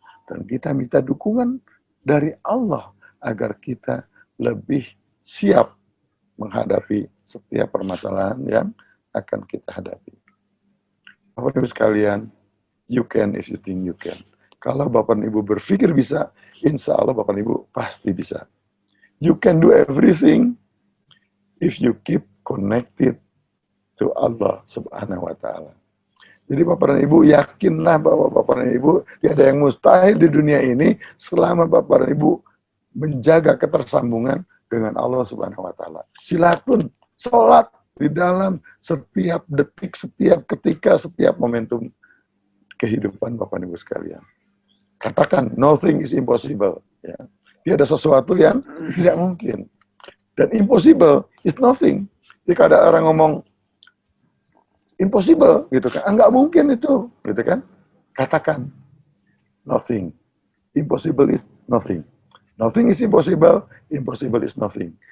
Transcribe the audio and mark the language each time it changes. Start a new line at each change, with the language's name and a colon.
Indonesian: Dan kita minta dukungan dari Allah agar kita lebih siap menghadapi setiap permasalahan yang akan kita hadapi. Bapak Ibu sekalian,
English: you can if you think you can.
Indonesian: Kalau Bapak Ibu berpikir bisa, insya Allah Bapak Ibu pasti bisa.
English: You can do everything if you keep connected to Allah Subhanahu wa Ta'ala.
Indonesian: Jadi Bapak dan Ibu yakinlah bahwa Bapak dan Ibu tidak ada yang mustahil di dunia ini selama Bapak dan Ibu menjaga ketersambungan dengan Allah Subhanahu wa Ta'ala. Silakan sholat di dalam setiap detik, setiap ketika, setiap momentum kehidupan Bapak Ibu sekalian. Katakan
English: nothing is impossible. Ya.
Indonesian: Tidak ada sesuatu yang tidak mungkin.
English: Dan impossible is nothing.
Indonesian: Jika ada orang ngomong impossible gitu kan, enggak mungkin itu, gitu kan? Katakan
English: nothing. Impossible is nothing. Nothing is impossible, impossible is nothing.